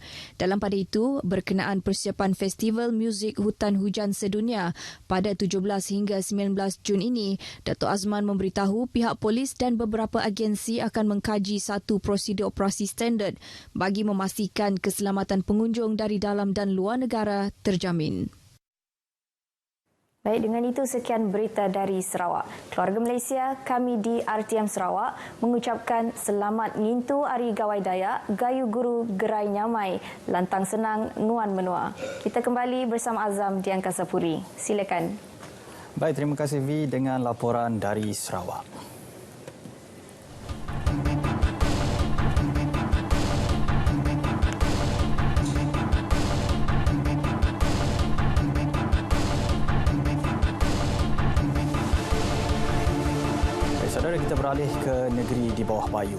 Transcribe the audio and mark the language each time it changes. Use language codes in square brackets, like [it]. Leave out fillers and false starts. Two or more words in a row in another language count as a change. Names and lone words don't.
[ms] Dalam pada itu, berkenaan persiapan Festival Muzik Hutan Hujan Sedunia pada 17 hingga 19 Jun ini, Datuk Azman memberitahu pihak polis dan beberapa agensi akan mengkaji satu prosedur operasi standard bagi memastikan keselamatan pengunjung dari dalam dan luar negara terjamin. Baik, dengan itu sekian berita dari Sarawak. Keluarga Malaysia, kami di RTM Sarawak mengucapkan selamat ngintu Hari Gawai Dayak, [iba] Gayu Guru Gerai Nyamai, Lantang Senang Nuan Menua. [ms] Kita kembali bersama Azam di Angkasa Puri. Silakan. Baik, terima kasih Vi dengan laporan dari Sarawak. Saudara, kita beralih ke negeri di bawah Bayu.